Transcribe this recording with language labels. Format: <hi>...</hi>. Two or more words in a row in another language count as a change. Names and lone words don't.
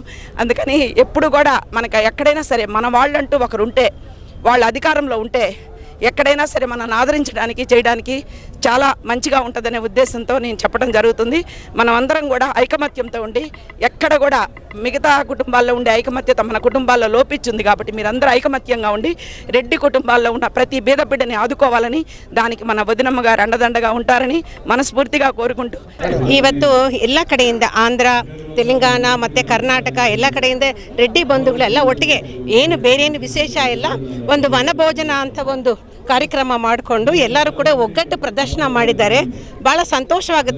<te>అందుకని ఎప్పుడు కూడా మనకు ఎక్కడైనా సరే మన వాళ్ళంటూ ఒకరు ఉంటే, వాళ్ళ అధికారంలో ఉంటే ఎక్కడైనా సరే మనల్ని ఆదరించడానికి చేయడానికి చాలా మంచిగా ఉంటుందనే ఉద్దేశంతో నేను చెప్పడం జరుగుతుంది. మనం అందరం కూడా ఐకమత్యంతో ఉండి, ఎక్కడ కూడా మిగతా కుటుంబాల్లో ఉండే ఐకమత్యత మన కుటుంబాల్లో లోపించింది కాబట్టి మీరందరూ ఐకమత్యంగా ఉండి రెడ్డి కుటుంబాల్లో ఉన్న ప్రతి బీద బిడ్డని ఆదుకోవాలని, దానికి మన వదినమ్మ గారు అండదండగా ఉంటారని మనస్ఫూర్తిగా ಕೋರಿಕೊಂಡು</te> <kn>ಇವತ್ತು ಎಲ್ಲ ಕಡೆಯಿಂದ ಆಂಧ್ರ, ತೆಲಂಗಾಣ ಮತ್ತು ಕರ್ನಾಟಕ ಎಲ್ಲ ಕಡೆಯಿಂದ ರೆಡ್ಡಿ ಬಂಧುಗಳೆಲ್ಲ ಒಟ್ಟಿಗೆ ಏನು ಬೇರೇನು ವಿಶೇಷ ಇಲ್ಲ, ಒಂದು ವನಭೋಜನ ಅಂತ ಒಂದು ಕಾರ್ಯಕ್ರಮ ಮಾಡಿಕೊಂಡು ಎಲ್ಲರೂ ಕೂಡ ಒಗ್ಗಟ್ಟು ಪ್ರದರ್ಶನ ಮಾಡಿದ್ದಾರೆ. ಭಾಳ ಸಂತೋಷವಾಗುತ್ತೆ.</kn>